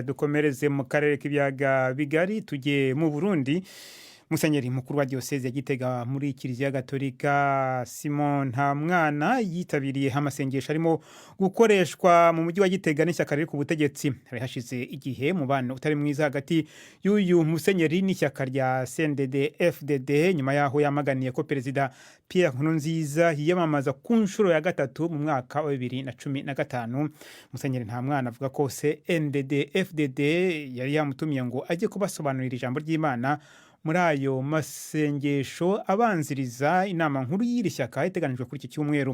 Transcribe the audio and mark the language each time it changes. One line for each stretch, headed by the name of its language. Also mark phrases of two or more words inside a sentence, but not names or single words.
Kinyarwanda: Dukomereze mu karere k'ibiyaga bigari, tujye mu Burundi. Musenyeri mukuru wa Diocese ya Gitega muri Kiliziya Gatolika Simon Nyamwana yitabiriye amasengesho arimo gukoreshwa mu mujyi wa Gitega n'ishyaka riri ku butegetsi. Hari hashize igihe mubano utari mwiza hagati y'uyu musenyeri n'ishyaka rya CNDD-FDD, nyuma yaho yamaganiye ko Perezida Pierre Nkurunziza yiyamamaza ku nshuro ya gatatu mu mwaka wa 2015. Musenyeri Nyamwana avuga ko CNDD-FDD yari yamutumiye ngo ajye kubasobanurira ijambo ry'Imana muri ayo masengesho abanziriza inama nkuru y'iri shyaka iteganijwe kuri iki cyumweru.